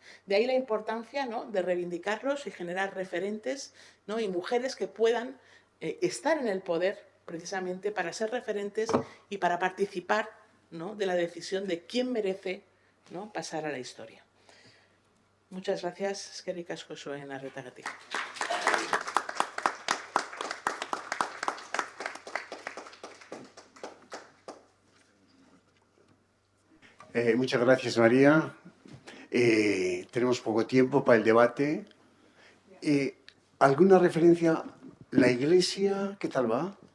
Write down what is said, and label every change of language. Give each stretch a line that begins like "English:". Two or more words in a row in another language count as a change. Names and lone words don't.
Spanish: De ahí la importancia, ¿no?, de reivindicarlos y generar referentes, ¿no?, y mujeres que puedan estar en el poder precisamente para ser referentes y para participar, ¿no?, de la decisión de quién merece, ¿no?, pasar a la historia. Muchas gracias.
Basque: Eskerrik asko zuen arretagatik.
Spanish: Muchas gracias, María. Tenemos poco tiempo para el debate. ¿Alguna referencia? ¿La Iglesia qué tal va?